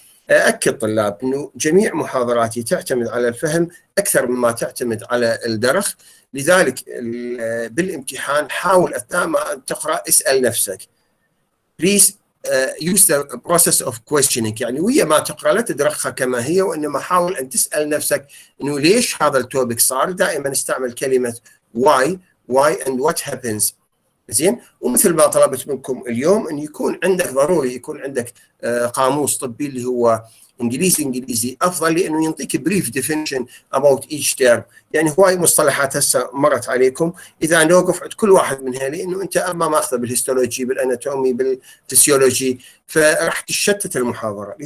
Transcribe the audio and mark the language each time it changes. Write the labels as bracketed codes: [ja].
[ar] أكد طلاب أنه جميع محاضراتي تعتمد على الفهم أكثر مما تعتمد على الدرخ، لذلك بالامتحان حاول أثناء ما تقرأ اسأل نفسك. [en] Please use the process of questioning، [ar] يعني ويا ما تقرأ لا تدرخها كما هي، وإنما حاول أن تسأل نفسك أنه ليش هذا التوبيك صار. دائما استعمل كلمة [en] why and what happens. [ar] زين، ومثل ما طلبت منكم اليوم ان يكون عندك ضروري يكون عندك قاموس طبي اللي هو انجليزي افضل، لانه يعطيك بريف ديفينيشن اباوت ايتش تيرم. يعني هواي مصطلحات هسه مرت عليكم، اذا نوقف عند كل واحد منها لانه انت اما ماخذه بالهيستولوجي بالاناتومي بالفسيولوجي فراح تشتت المحاضره.